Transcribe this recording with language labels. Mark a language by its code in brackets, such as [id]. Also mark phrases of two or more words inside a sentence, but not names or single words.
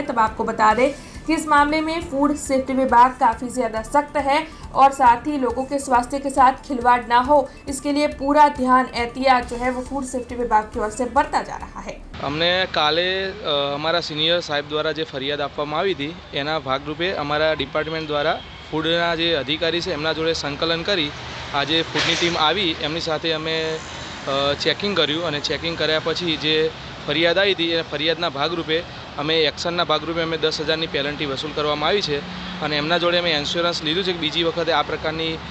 [hi] तब आपको बता दें कि इस मामले में फूड सेफ्टी विभाग काफ़ी ज़्यादा सख्त है और साथ ही लोगों के स्वास्थ्य के साथ खिलवाड़ ना हो, इसके लिए पूरा ध्यान एहतियात जो है वो फूड सेफ्टी विभाग की ओर से बरता जा रहा है। [gu] અમને કાલે અમરા સિનિયર સાહેબ દ્વારા જો ફરિયાદ આપવામાં આવી થી એના ભાગરૂપે અમરા ડિપાર્ટમેન્ટ દ્વારા ફૂડના જે અધિકારી હૈ એમના જોડે સંકલન કરી આજ ફૂડની ટીમ આઈ એમની સાથે અમે ચેકિંગ કર્યું અને ચેકિંગ કર્યા પછી જે ફરિયાદ આઈ થી એ ફરિયાદના ભાગરૂપે અમે એક્શનના ભાગરૂપે અમે 10,000 પેનલ્ટી વસૂલ કરવામાં આવી છે અને એમના જોડે અમે ઇન્શ્યોરન્સ લીધું છે કિ બીજી વખતે આ પ્રકારની